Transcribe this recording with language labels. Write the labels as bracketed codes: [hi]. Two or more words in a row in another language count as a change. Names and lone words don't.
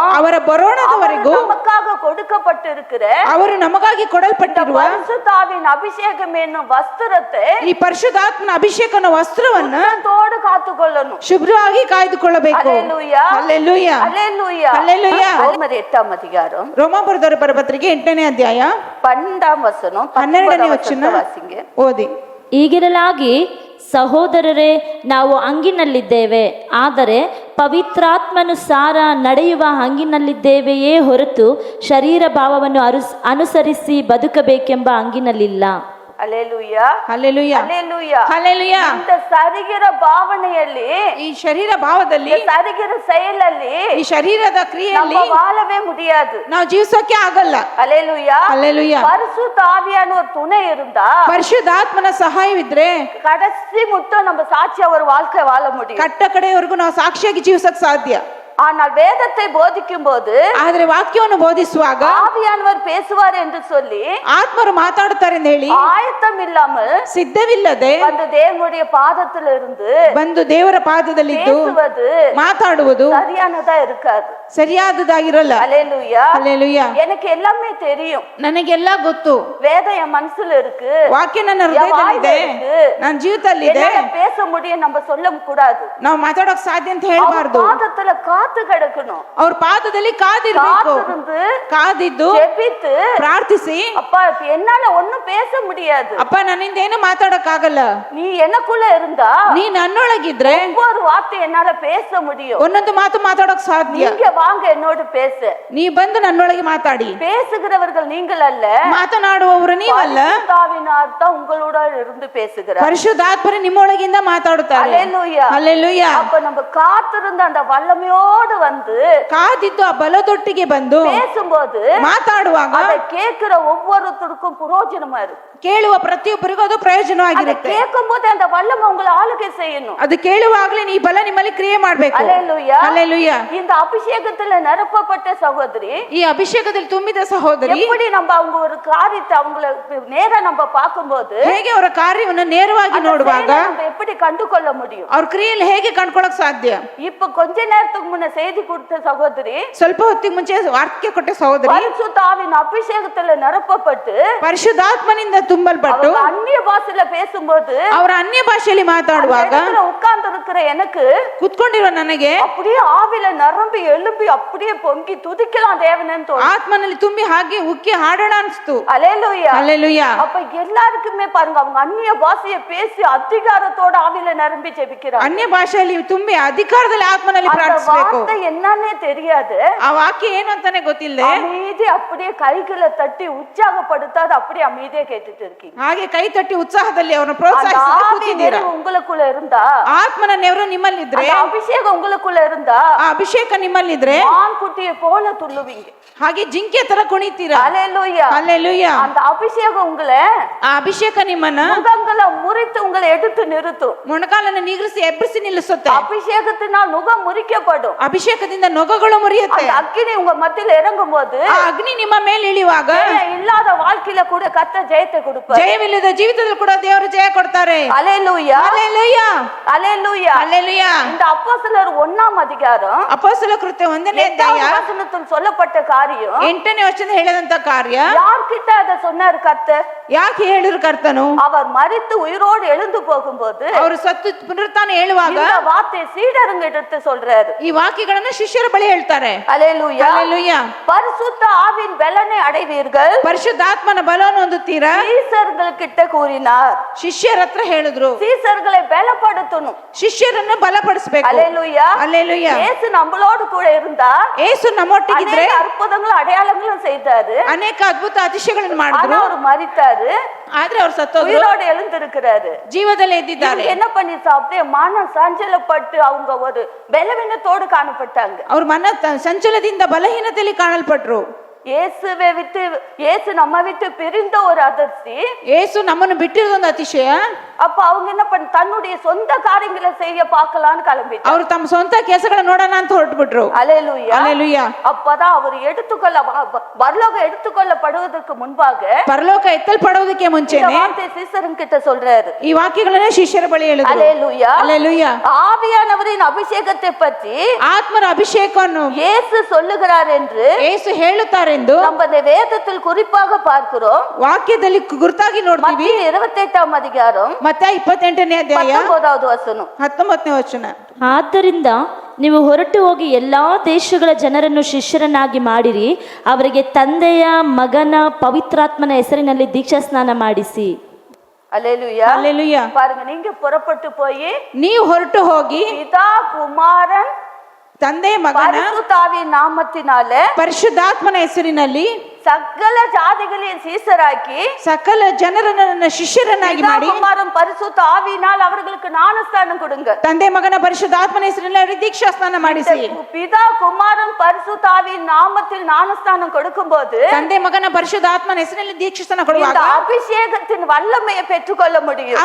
[kn] ಅವರ ಬರೋಣದವರೆಗೂ [ta] நமக்காக கொடுக்கப்பட்டிருக்கிற [kn] ಅವರು ನಮಗಾಗಿ ಕೊಡಲ್ಪಟ್ಟಿರುವ [ta] பரிசுத்தாவின் அபிஷேகம் என்னும் வஸ்திரத்தை [kn] ಈ ಪರಿಶುದ್ಧಾತ್ಮನ ಅಭಿಷೇಕನ ವಸ್ತ್ರವನ್ನ [ta] தோடு காத்துக்கொள்ளணும். [kn] ಶುಭ್ರವಾಗಿ ಕಾಯ್ದುಕೊಳ್ಳಬೇಕು. [ta] அல்லேலூயா. [kn] ಹಲ್ಲೆಲೂಯಾ. [ta] அல்லேலூயா. அல்லேலூயா. ரோமர் 8ஆம் அதிகாரம் [kn] ರೋಮಾಪುರದವರ ಪತ್ರಿಕೆ 8ನೇ ಅಧ್ಯಾಯ [ta] 12ஆம் வசனம் [kn] 12ನೇ ವಚನ [ta] வாசிங்க. [kn] ಓದಿ. ಹೀಗಿರಲಾಗಿ ಸಹೋದರರೇ, ನಾವು ಹಂಗಿನಲ್ಲಿದ್ದೇವೆ, ಆದರೆ ಪವಿತ್ರಾತ್ಮನುಸಾರ ನಡೆಯುವ ಹಂಗಿನಲ್ಲಿದ್ದೇವೆಯೇ ಹೊರತು ಶರೀರ ಭಾವವನ್ನು ಅನುಸರಿಸಿ ಬದುಕಬೇಕೆಂಬ ಹಂಗಿನಲ್ಲಿಲ್ಲ. [ta] அல்லேலூயா. [kn] ಹಲ್ಲೆಲೂಯಾ. [ta] அல்லேலூயா. [kn] ಹಲ್ಲೆಲೂಯಾ. [ta] இந்த சரீர ಭಾವನೆಯಲ್ಲಿ [kn] ಈ ಶರೀರ ಭಾವದಲ್ಲಿ [ta] இந்த சரீர செயலಲ್ಲಿ [kn] ಈ ಶರೀರದ ಕ್ರಿಯೆಯಲ್ಲಿ [ta] நம்ம வாழவே முடியாது. [kn] ನಾವು ಜೀವಿಸೋಕೆ ಆಗಲ್ಲ. [ta] அல்லேலூயா. [kn] ಹಲ್ಲೆಲೂಯಾ. [ta] பரிசுத்த ஆவியான ஒரு துணை இருந்தா [kn] ಪರಿಶುದ್ಧಾತ್ಮನ ಸಹಾಯವಿದ್ರೆ [ta] கடைசி மட்டும் நம்ம சாட்சியா ஒரு வாழ்க்கை வாழ முடியும். [kn] ಕಟ್ಟ ಕಡೆಯವರೆಗೂ ನಾವು ಸಾಕ್ಷಿಯಾಗಿ ಜೀವಿಸಕ್ ಸಾಧ್ಯ. [ta] ஆனால் வேதத்தை போதிக்கும் போது [kn] ಆದ್ರೆ ವಾಕ್ಯವನ್ನು ಬೋಧಿಸುವಾಗ [ta] ஆவியானவர் பேசுவார் என்று சொல்லி [kn] ಆತ್ಮರು ಮಾತಾಡುತ್ತಾರೆ ಎಂದು ಹೇಳಿ [ta] ஆயத்தம் இல்லாமல் [kn] ಸಿದ್ಧವಿಲ್ಲದೆ [ta] அந்த தேவனுடைய பாதத்தில் இருந்து [kn] ಬಂದು ದೇವರ ಪಾದದಲ್ಲಿದ್ದು [ta] பேசுவது [kn] ಮಾತಾಡುವುದು [ta] சரியானதா இருக்காது. [kn] ಸರಿಯಾದದಾಗಿರಲ್ಲ. [ta] அல்லேலூயா. [kn] ಹಲ್ಲೆಲೂಯಾ. [ta] எனக்கு எல்லாமே தெரியும். [kn] ನನಗೆಲ್ಲ ಗೊತ್ತು. [ta] வேதம் என் மனசுல இருக்கு. [kn] ವಾಕ್ಯ ನನ್ನ ಹೃದಯದಲ್ಲಿದೆ, ನನ್ನ ಜೀವಿತದಲ್ಲಿದೆ. [ta] என்னால பேச முடியும் நம்ம சொல்ல கூடாது. [kn] ನಾವು ಮಾತಾಡೋಕ್ ಸಾಧ್ಯ ಅಂತ ಹೇಳ್ಬಾರ್ದು. [ta] பாதத்துல காத்து கிடக்கணும். [kn] ಅವ್ರ ಪಾದದಲ್ಲಿ ಕಾದಿರ್ಬೇಕು. [ta] காத்திருந்து [kn] ಕಾದಿದ್ದು [ta] ஜெபித்து [kn] ಪ್ರಾರ್ಥಿಸಿ, [ta] அப்பா என்னால ஒண்ணும் பேச முடியாது, [kn] ಅಪ್ಪ ನನ್ನಿಂದ ಏನು ಮಾತಾಡಕ್ ಆಗಲ್ಲ, [ta] நீ எனக்குள்ள இருந்தா [kn] ನೀ ನನ್ನೊಳಗಿದ್ರೆ [ta] ஒவ்வொரு வார்த்தை என்னால பேச முடியும். [kn] ಒಂದೊಂದು ಮಾತು ಮಾತಾಡೋಕ್ ಸಾಧ್ಯ. [ta] நீங்க வாங்க என்னோடு பேச. [kn] ನೀ ಬಂದು ನನ್ನೊಳಗೆ ಮಾತಾಡಿ. [ta] பேசுகிறவர்கள் நீங்கள் அல்ல, [kn] ಮಾತನಾಡುವವರು ನೀವಲ್ಲ, [ta] பரிசுத்தாவினார் தான் உங்களோட இருந்து பேசுகிறார். [kn] ಪರಿಶುದ್ಧಾತ್ಮರು ನಿಮ್ಮೊಳಗಿಂದ ಮಾತಾಡುತ್ತಾರೆ. [ta] அல்லேலூயா. [kn] ಹಲ್ಲೆಲೂಯಾ. [ta] அப்ப நம்ம காத்திருந்த அந்த வல்லமையோடு வந்து [kn] ಕಾದಿದ್ದು ಆ ಬಲದೊಟ್ಟಿಗೆ ಬಂದು [ta] பேசும்போது [kn] ಮಾತಾಡುವಾಗ [ta] அதை கேட்கிற ஒவ்வொருத்தருக்கும் புரோஜனமா இருக்கு. [kn] ಕೇಳುವ ಪ್ರತಿಯೊಬ್ಬರಿಗೂ ಅದು [ta] அதை [kn] ಪ್ರಯೋಜನವಾಗಿರುತ್ತೆ. [ta] கேட்கும் போது அந்த வல்லமை உங்களை ஆளுகை செய்யணும். [kn] ಅದು ಕೇಳುವಾಗಲೇ ಈ ಬಲ ನಿಮ್ಮಲ್ಲಿ ಕ್ರಿಯೆ ಮಾಡಬೇಕು. [ta] அல்லேலூயா. [kn] ಹಲ್ಲೆಲೂಯಾ. [ta] இந்த அபிஷேகத்துல நிரப்பப்பட்ட சகோதரி [kn] ಈ ಅಭಿಷೇಕದಲ್ಲಿ ತುಂಬಿದ ಸಹೋದರಿ [ta] எப்படி நம்ம அவங்க ஒரு காரியத்தை அவங்கள நேரா நம்ம பார்க்கும்போது [kn] ಹೇಗೆ ಅವರ ಕಾರ್ಯವನ್ನು ನೇರವಾಗಿ [ta] அந்த [kn] ನೋಡುವಾಗ [ta] செயலை நம்ம எப்படி கண்டுகொள்ள முடியும்? [kn] ಅವ್ರ ಕ್ರಿಯೆಯಲ್ಲಿ ಹೇಗೆ ಕಂಡ್ಕೊಳಕ್ ಸಾಧ್ಯ? [ta] இப்ப கொஞ்ச நேரத்துக்கு முன்ன செய்தி கொடுத்த சகோதரி [kn] ಸ್ವಲ್ಪ ಹೊತ್ತಿಗೆ ಮುಂಚೆ ವಾಕ್ಯ ಕೊಟ್ಟ ಸಹೋದರಿ [ta] பரிசுத்த ஆவியின் அபிஷேகத்துல நிரப்பப்பட்டு [kn] ಪರಿಶುದ್ಧಾತ್ಮನಿಂದ ತುಂಬಲ್ಪಟ್ಟು [ta] அவங்க அந்நிய பாஷையில பேசும்போது [kn] ಅವರ ಅನ್ಯ ಭಾಷೆಯಲ್ಲಿ ಮಾತಾಡುವಾಗ [ta] உட்கார்ந்து இருக்கிற எனக்கு [kn] ಕುತ್ಕೊಂಡಿರೋ ನನಗೆ [ta] அப்படியே ஆவில நிரம்பி எழும்பி அப்படியே பொங்கி துதிக்கலாம் தேவனேன்னு தோணும். [kn] ಆತ್ಮನಲ್ಲಿ ತುಂಬಿ ಹಾಗೆ ಉಕ್ಕಿ ಹಾಡೋಣ ಅನ್ಸ್ತು. [ta] அல்லேலூயா. [kn] ಹಲ್ಲೆಲೂಯಾ. [ta] அப்ப எல்லாருக்குமே பாருங்க, அவங்க அந்நிய பாஷையை பேசி அதிகாரத்தோட ஆவில நிரம்பி ஜெபிக்கிறாங்க. [kn] ಅನ್ಯ ಭಾಷೆಯಲ್ಲಿ ತುಂಬಿ ಅಧಿಕಾರದಲ್ಲಿ ಆತ್ಮನಲ್ಲಿ [ta] அந்த [kn] ಪ್ರಾರ್ಥಿಸಬೇಕು. [ta] வார்த்தை என்னன்னே தெரியாது, [kn] ಆ ವಾಕ್ಯ ಏನು ಅಂತಾನೆ ಗೊತ್ತಿಲ್ಲ. [ta] அமைதி அப்படியே கைகளை தட்டி உற்சாகப்படுத்தாது அப்படியே அமைதியே கேட்டு கேட்டுட்டு இருக்கீங்க. [kn] ಹಾಗೆ ಕೈ ತಟ್ಟಿ ಉತ್ಸಾಹದಲ್ಲಿ ಅವರನ್ನು [ta] அந்த [kn] ಪ್ರೋತ್ಸಾಹಿಸಿ [ta] ஆவி [kn] ಕೂತಿದ್ದೀರಾ. [ta] நிறைவு உங்களுக்குள்ள இருந்தா, [kn] ಆತ್ಮನ ನೆರವು ನಿಮ್ಮಲ್ಲಿದ್ರೆ, [ta] அந்த அபிஷேகம் உங்களுக்குள்ள இருந்தா, [kn] ಆ ಅಭಿಷೇಕ ನಿಮ್ಮಲ್ಲಿದ್ರೆ [ta] மான் குட்டியை போல துள்ளுவீங்க. [kn] ಹಾಗೆ ಜಿಂಕೆ ತರ ಕುಣಿತೀರಾ. [ta] அல்லேலூயா. [kn] ಹಲ್ಲೆಲೂಯಾ. [ta] அந்த ಅಭಿಷೇகம் உங்களை [kn] ಆ ಅಭಿಷೇಕ ನಿಮ್ಮನ್ನ [ta] முகங்களை முறித்து உங்களை எடுத்து நிறுத்தும். [kn] ಮೊಣಕಾಲನ್ನು ನಿಗರಿಸಿ ಎಬ್ಬರಿಸಿ ನಿಲ್ಲಿಸುತ್ತೆ. [ta] அபிஷேகத்தினால் நுகம் முறிக்கப்படும். [kn] ಅಭಿಷೇಕದಿಂದ ನೊಗಗಳು ಮುರಿಯುತ್ತೆ. [ta] அந்த அக்கினி உங்க மத்தியில இறங்கும் போது [kn] ಆ ಅಗ್ನಿ ನಿಮ್ಮ ಮೇಲೆ ಇಳಿಯುವಾಗ [ta] இல்லாத வாழ்க்கையில கூட கர்த்தர் ஜெயத்தை கொடுப்பார். [kn] ಜಯವಿಲ್ಲದ ಜೀವಿತದಲ್ಲಿ ಕೂಡ ದೇವರು ಜಯ ಕೊಡ್ತಾರೆ. [ta] அல்லேலூயா. [kn] ಹಲ್ಲೆಲೂಯಾ. [ta] அல்லேலூயா. [kn] ಹಲ್ಲೆಲೂಯಾ. [ta] இந்த அப்போஸ்தலர் 1ஆம் அதிகாரம் [kn] ಅಪೊಸ್ತಲ ಕೃತ್ಯ 1ನೇ ಅಧ್ಯಾಯ [ta] 8வது வசனத்தில் சொல்லப்பட்ட காரியம் [kn] 8ನೇ ವಚನ ಹೇಳಿದಂತ ಕಾರ್ಯ [ta] யார்கிட்ட அதை சொன்னார் கர்த்தர்? [kn] ಯಾಕೆ ಹೇಳಿದ್ರು ಕರ್ತನು? [ta] அவர் மரித்து உயிரோடு எழுந்து போகும்போது [kn] ಅವರು ಸತ್ತು ಪುನರುತ್ಥಾನ ಹೇಳುವಾಗ [ta] இந்த வார்த்தை சீடருங்க எடுத்து சொல்றாரு. [kn] ಈ ವಾಕ್ಯಗಳನ್ನು ಶಿಷ್ಯರ ಬಳಿ ಹೇಳ್ತಾರೆ. [ta] அல்லேலூயா. [kn] ಹಲ್ಲೆಲೂಯಾ. [ta] பரிசுத்த ஆவியின் பலனை அடைவீர்கள் [kn] ಪರಿಶುದ್ಧಾತ್ಮನ ಬಲವನ್ನು ಹೊಂದುತ್ತೀರಾ. [ta] சீசர்கள் கிட்ட கூறினார். [kn] ಶಿಷ್ಯರ ಹತ್ರ ಹೇಳಿದ್ರು. [ta] சீசர்களை பலப்படுத்தணும். [kn] ಶಿಷ್ಯರನ್ನು ಬಲಪಡಿಸಬೇಕು. [ta] அல்லேலூயா. [kn] ಹಲ್ಲೆಲೂಯಾ. [ta] இயேசு நம்மளோடு கூட இருந்தா [kn] ಯೇಸು ನಮ್ಮೊಟ್ಟಿಗಿದ್ರೆ [ta] அநேக அற்புதங்களும் அடையாளங்களும் செய்தாரு. [kn] ಅನೇಕ ಅದ್ಭುತ ಅತಿಶಯಗಳನ್ನು [ta] ஆனா [kn] ಮಾಡಿದ್ರು. [ta] அவர் மரித்தாரு, [kn] ಆದ್ರೆ ಅವ್ರು ಸತ್ತೋದ್ರು. [ta] உயிரோடு எழுந்திருக்கிறாரு. [kn] ಜೀವದಲ್ಲಿ ಎದ್ದಿದ್ದಾರೆ. [ta] இவங்க என்ன பண்ணிச்சா, அப்படியே மன சஞ்சலப்பட்டு அவங்க ஒரு பலவீனத்தோடு காணப்பட்டாங்க. [kn] ಅವ್ರ ಮನ ಸಂಚಲದಿಂದ ಬಲಹೀನತೆಯಲ್ಲಿ ಕಾಣಲ್ಪಟ್ರು. [ta] இயேசு நம்ம விட்டு பிரிந்த ஒரு அதிர்ச்சி. [kn] ಯೇಸು ನಮ್ಮನ್ನು ಬಿಟ್ಟಿರೋದೊಂದು ಅತಿಶಯ. [ta] அப்ப அவங்க என்ன பண்ண, தன்னுடைய சொந்த காரியங்களை செய்ய பார்க்கலான்னு கிளம்பிட்டாங்க. [kn] ಅವ್ರು ತಮ್ಮ ಸ್ವಂತ ಕೆಲಸಗಳನ್ನ ನೋಡೋಣ ಅಂತ ಹೊರಟುಬಿಟ್ರು. [ta] அல்லேலூயா. [kn] ಹಲ್ಲೆಲೂಯಾ. [ta] அப்பதான் அவர் பரலோகம் எடுத்துக்கொள்ளப்படுவதற்கு முன்பாக [kn] ಪರಲೋಕ ಎತ್ತಲ್ಪಡುವುದಕ್ಕೆ [ta] இந்த [kn] ಮುಂಚೆನೆ [ta] வார்த்தை சீசரன் கிட்ட சொல்றாரு. [kn] ಈ ವಾಕ್ಯಗಳನ್ನ ಶಿಷ್ಯರ ಬಳಿ ಹೇಳಿದ್ರು. [ta] அல்லேலூயா. [kn] ಹಲ್ಲೆಲೂಯಾ. [ta] ஆவியானவரின் அபிஷேகத்தை பற்றி [kn] ಆತ್ಮರ ಅಭಿಷೇಕವನ್ನು [ta] இயேசு சொல்லுகிறார் என்று [kn] ಯೇಸು ಹೇಳುತ್ತಾರೆಂದು [ta] நம்ம இந்த வேதத்தில் குறிப்பாக பார்க்கிறோம். [kn] ವಾಕ್ಯದಲ್ಲಿ ಗುರುತಾಗಿ ನೋಡ್ತೀವಿ. [ta] மத்திய 28ஆம் அதிகாரம் [kn] ಮತ್ತೆ 28ನೇ ಅಧ್ಯಾಯ [ta] 19வது ವಚனம். [kn] 19ನೇ ವಚನ. ಆದ್ದರಿಂದ ನೀವು ಹೊರಟು ಹೋಗಿ ಎಲ್ಲಾ ದೇಶಗಳ ಜನರನ್ನು ಶಿಷ್ಯರನ್ನಾಗಿ ಮಾಡಿರಿ, ಅವರಿಗೆ ತಂದೆಯ ಮಗನ ಪವಿತ್ರಾತ್ಮನ ಹೆಸರಿನಲ್ಲಿ ದೀಕ್ಷಾ ಸ್ನಾನ ಮಾಡಿಸಿ. [ta] அல்லேலூயா. [kn] ಹಲ್ಲೆಲೂಯಾ. [ta] பாருங்க, நீங்க புறப்பட்டு போய் [kn] ನೀವು ಹೊರಟು ಹೋಗಿ [ta] பிதா குமாரன் [kn] ತಂದೆ ಮಗನ [ta] பரிசுத்தாவின் நாமத்தினாலே [kn] ಪರಿಶುದ್ಧಾತ್ಮನ ಹೆಸರಿನಲ್ಲಿ [ta] சகல ஜாதிகளையும் சீசராக்கி [kn] ಸಕಲ ಜನರನ್ನ ನನ್ನ ಶಿಷ್ಯರನ್ನಾಗಿ [ta] பிதா [kn] ಮಾಡಿ [ta] குமாரன் பரிசுத்த ஆவியினால் அவர்களுக்கு ஞானஸ்தானம் கொடுங்க. [kn] ತಂದೆ ಮಗನ ಪರಿಶುದ್ಧಾತ್ಮನ ಹೆಸರಿನಲ್ಲಿ ಅವರಿಗೆ ದೀಕ್ಷಾ ಸ್ನಾನ ಮಾಡಿಸಿ. [ta] பிதா குமாரன் பரிசுத்த ஆவியின் நாமத்தில் ஞானஸ்தானம் கொடுக்கும்போது [kn] ತಂದೆ ಮಗನ ಪರಿಶುದ್ಧಾತ್ಮನ ಹೆಸರಿನಲ್ಲಿ ದೀಕ್ಷಾ ಸ್ನಾನ ಕೊಡುವಾಗ [ta] இந்த அபிஷேகத்தின் வல்லமையை பெற்றுக்கொள்ள முடியும்.